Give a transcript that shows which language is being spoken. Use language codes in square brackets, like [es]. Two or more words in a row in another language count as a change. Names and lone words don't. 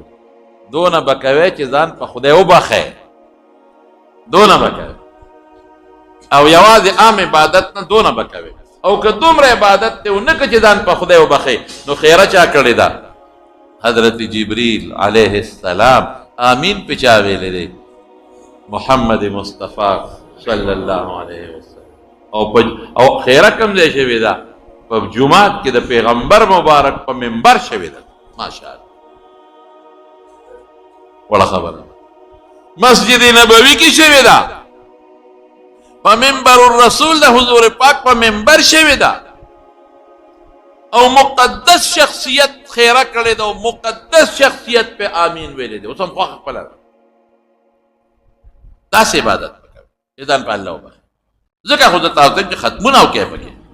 [ps] دونه به کوې چې ځان په خدای وبخې دونه به کوې او یوازې عام عبادت نه دونه به کوې او که دومره عبادت دی اونکه چې ځان په خدای وبخې نو خیره چا کړې ده حضرت جبریل [ar] علیه السلام [ps] آمین پہ چا ویلے دے محمد مصطفیٰ [ar] صلی اللہ علیہ وسلم [ps] او خیره کم ځای شوې ده په جومات کې د پیغمبر مبارک په منبر شوې ده ماشاءالله وړه خبره مسجد نبوي کې شوې ده په [ar] منبر الرسول [ps] د حضور پاک په منبر شوې ده او مقدس شخصیت خیره کړی ده او مقدس شخصیت په آمین ویلې ده اوس هم خوښه خپله ده داسې عبادت به کوي چې ځان په الله وبخي ځکه خو زه تاسو ته چې ختمونه وکړئ پکې